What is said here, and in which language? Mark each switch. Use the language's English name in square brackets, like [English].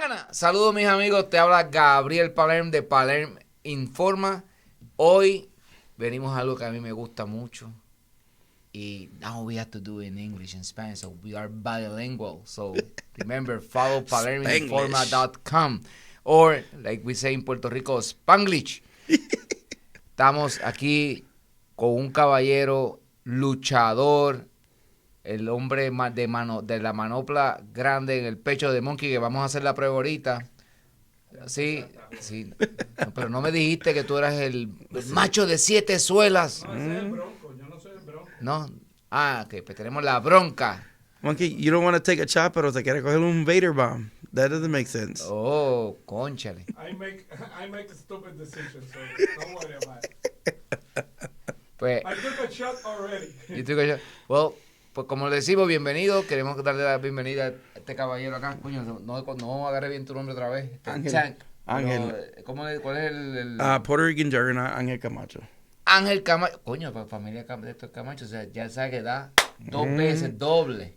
[Spanish] Saludos mis amigos, te habla Gabriel Palerm de Palerm Informa. Hoy venimos a algo que a mí me gusta mucho. [English] Y now we have to do it in English and Spanish, so we are bilingual. So remember, follow palerminforma.com or, like we say in Puerto Rico, Spanglish. [Spanish] Estamos aquí con un caballero luchador, el hombre de la manopla grande en el pecho de Monkey, que vamos a hacer la prueba ahorita. Sí. No, pero no me dijiste que tú eras el macho de 7 suelas. No, ese es el bronco. Yo no soy el bronco. No. Ok, pues tenemos la bronca. [English] Monkey, you don't want to take a shot, [Spanish] pero te quiere coger un [English] Vader bomb. That doesn't make sense. [Spanish] Oh, cónchale. [English] I make a stupid decision, so don't worry about it. [Spanish] Pues, [English] I took a shot already. you took a shot. [Spanish] Well, pues como le decimos, bienvenido. Queremos darle la bienvenida a este caballero acá. Coño, no agarré bien tu nombre otra vez. Ángel. ¿Cuál es el...? [English] Puerto Rican Juggernaut, Ángel Camacho. [Spanish] Ángel Camacho. Coño, familia de estos Camacho. O sea, ya sabe que da 2 veces doble.